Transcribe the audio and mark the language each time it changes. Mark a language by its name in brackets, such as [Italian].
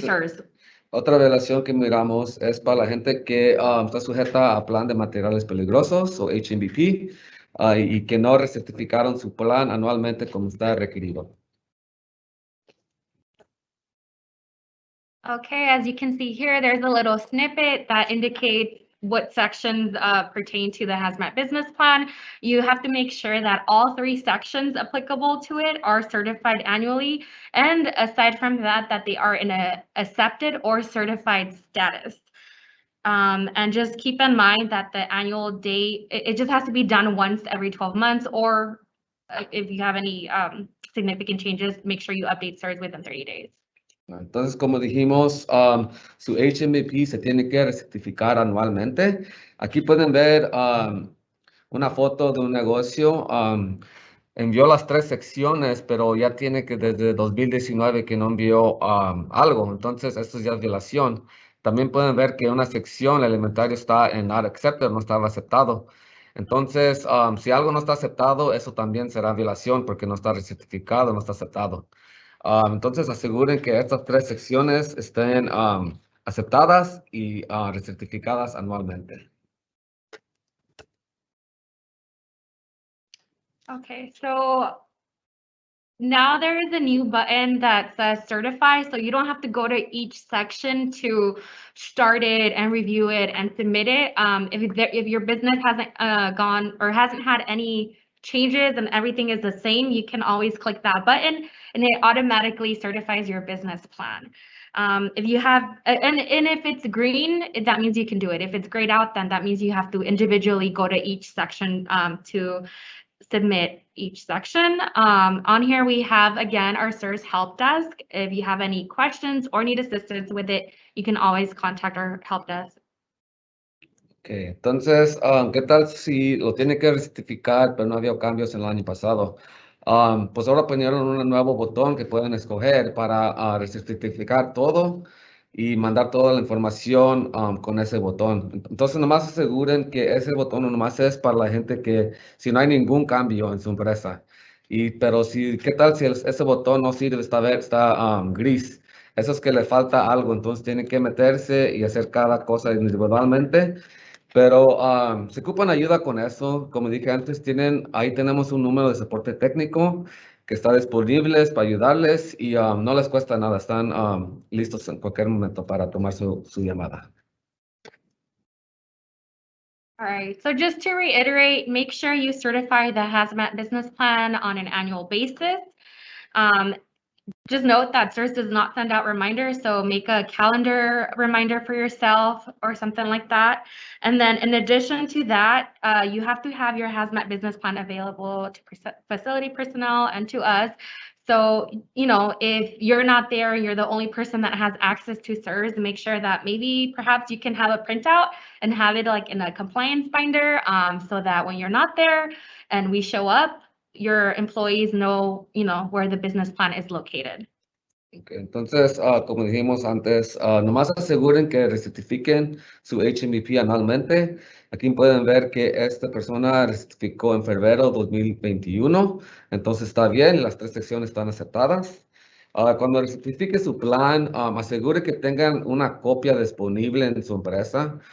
[Spanish] Entonces, CERS. otra violación que miramos es para la gente que está sujeta a plan de materiales peligrosos o HMD y que no recertificaron su plan anualmente como está requerido. [English] Okay, as you can see here, there's a little snippet that indicates what sections pertain to the Hazmat business plan. You have to make sure that all 3 sections applicable to it are certified annually, and aside from that, that they are in a accepted or certified status. And just keep in mind that the annual date, it just has to be done once every 12 months, or if you have any significant changes, make sure you update CERS within 30 days. [Spanish] Entonces, como dijimos, su HMP se tiene que recertificar anualmente. Aquí pueden ver una foto de un negocio. Envió las 3 secciones, pero ya tiene que desde 2019 que no envió algo. Entonces, esto ya es violación. También pueden ver que una sección, el inventario está en [English] not accepted, [Spanish] no estaba aceptado. Entonces, si algo no está aceptado, eso también será violación porque no está recertificado, no está aceptado. Entonces, aseguren que estas 3 secciones estén aceptadas y recertificadas anualmente. [English] Okay, so now there is a new button that says certify, so you don't have to go to each section to start it and review it and submit it. If your business hasn't gone or hasn't had any changes and everything is the same, you can always click that button and it automatically certifies your business plan. If you have, and if it's green, that means you can do it. If it's grayed out, then that means you have to individually go to each section to submit each section. On here, we have, again, our CERS help desk. If you have any questions or need assistance with it, you can always contact our help desk. [Spanish] Okay, entonces, ¿qué tal si lo tiene que certificar, pero no había cambios en el año pasado? Pues ahora ponieron un nuevo botón que pueden escoger para recertificar todo y mandar toda la información con ese botón. Entonces, nomás aseguren que ese botón nomás es para la gente que, si no hay ningún cambio en su empresa. Pero si, ¿qué tal si ese botón no sirve, está gris? Eso es que le falta algo, entonces tienen que meterse y hacer cada cosa individualmente. Pero se ocupan ayuda con eso. Como dije antes, ahí tenemos un número de soporte técnico que está disponible para ayudarles y no les cuesta nada. Están listos en cualquier momento para tomar su llamada. [English] All right, so just to reiterate, make sure you certify the Hazmat business plan on an annual basis. Just note that CERS does not send out reminders, so make a calendar reminder for yourself or something like that. And then in addition to that, you have to have your Hazmat business plan available to facility personnel and to us. So, you know, if you're not there, you're the only person that has access to CERS, make sure that maybe perhaps you can have a printout and have it like in a compliance binder so that when you're not there and we show up, your employees know, you know, where the business plan is located. [Spanish] Okay, entonces, como dijimos antes, nomás aseguren que recertifiquen su HMP anualmente. Aquí pueden ver que esta persona recertificó en febrero 2021, entonces está bien, las 3 secciones están aceptadas. Cuando recertifique su plan, asegure que tengan una copia disponible en su empresa.